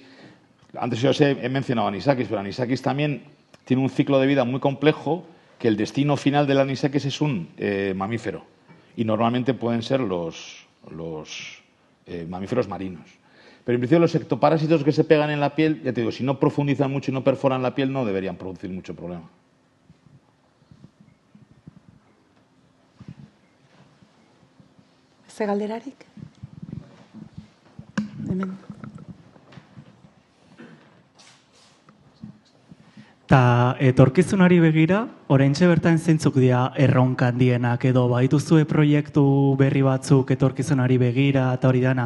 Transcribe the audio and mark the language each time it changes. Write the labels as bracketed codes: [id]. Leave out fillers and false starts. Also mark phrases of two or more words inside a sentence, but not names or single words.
[es] Antes yo he mencionado anisakis, pero anisakis también tiene un ciclo de vida muy complejo, que el destino final del anisakis es un mamífero. Y normalmente pueden ser los mamíferos marinos. Pero en principio los ectoparásitos que se pegan en la piel, ya te digo, si no profundizan mucho y no perforan la piel, no deberían producir mucho problema. [eu] Beste galderarik? Hemen. Ta etorkizunari begira, oraintxe bertan zeintzuk dira erronka handienak edo baituzue proiektu berri batzuk etorkizunari begira eta hori dana.